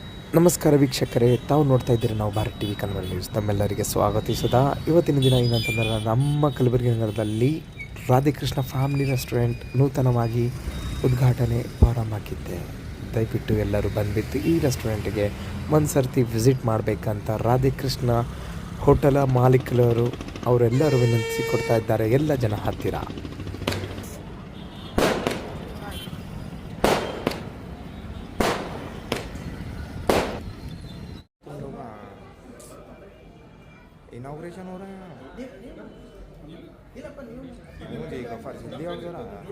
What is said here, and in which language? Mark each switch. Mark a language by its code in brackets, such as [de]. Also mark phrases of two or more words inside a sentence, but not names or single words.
[kn] ನಮಸ್ಕಾರ ವೀಕ್ಷಕರೇ, ತಾವು ನೋಡ್ತಾ ಇದ್ದೀರಿ ನಾವು ಭಾರತ್ ಟಿವಿ ಕನ್ನಡ ನ್ಯೂಸ್. ತಮ್ಮೆಲ್ಲರಿಗೆ ಸ್ವಾಗತಿಸುತ್ತಾ ಇವತ್ತಿನ ದಿನ ಏನಂತಂದ್ರೆ ನಮ್ಮ ಕಲಬುರಗಿ ನಗರದಲ್ಲಿ ರಾಧೇಕೃಷ್ಣ ಫ್ಯಾಮಿಲಿ ರೆಸ್ಟೋರೆಂಟ್ ನೂತನವಾಗಿ ಉದ್ಘಾಟನೆ ಪ್ರಾರಂಭ ಆಗಿದ್ದೆ. ದಯವಿಟ್ಟು ಎಲ್ಲರೂ ಬಂದುಬಿಟ್ಟು ಈ ರೆಸ್ಟೋರೆಂಟ್ಗೆ ಒಂದು ಸರ್ತಿ ವಿಸಿಟ್ ಮಾಡಬೇಕಂತ ರಾಧೇಕೃಷ್ಣ ಹೋಟೆಲ ಮಾಲೀಕರು ಅವರೆಲ್ಲರೂ ವಿನಂತಿಸಿ ಕೊಡ್ತಾ ಇದ್ದಾರೆ ಎಲ್ಲ ಜನ ಹತ್ತಿರ. [hi] इनॉग्रेशन हो रहा है मुझे एक ऑफर जल्दी आओ जरा।